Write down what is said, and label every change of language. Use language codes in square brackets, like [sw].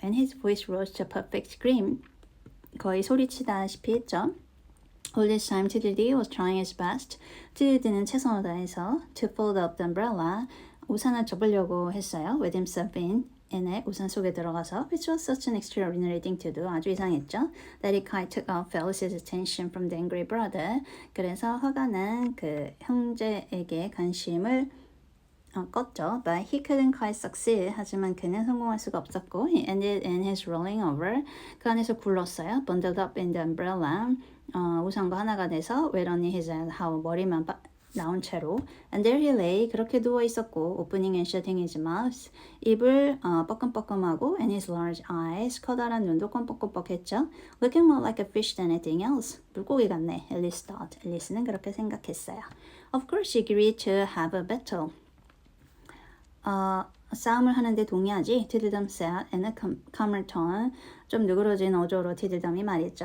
[en] And his voice rose to a perfect scream. [ko] 거의 소리치다시피 했죠. [en] All this time, Tweedledee was trying his best. [ko] Tweedledee는 최선을 다해서 [en] to fold up the umbrella. [ko] 우산을 접으려고 했어요. [en] With himself in. [ko] 에 우산 속에 들어가서 [en] which was such an extraordinary thing to do. [ko] 아주 이상했죠. [en] That it quite took off Felic's attention from the angry brother. [ko] 그래서 화가 난 그 형제에게 관심을 껐죠. [en] But he couldn't quite succeed. [ko] 하지만 그는 성공할 수가 없었고 [en] he ended in his rolling over. [ko] 그 안에서 굴렀어요. [en] Bundled up in the umbrella. [ko] 우산과 하나가 돼서 [en] wet on his head. [ko] 머리만 나온 채로 [en] and there he lay [ko] 그렇게 누워 있었고 [en] opening and shutting his mouth [ko] 입을 뻐끔뻐끔하고 [en] and his large eyes [ko] 커다란 눈도 껌뻑껌뻑했죠. [en] looking more like a fish than anything else [ko] 물고기 같네. [en] Alice thought. [ko] 앨리스는 그렇게 생각했어요. [en] Of course she agreed to have a battle. [ko] 싸움을 하는데 동의하지. [en] Tweedledum said in a calmer tone. [ko] 좀 누그러진 어조로 Tweedledum이 말했죠.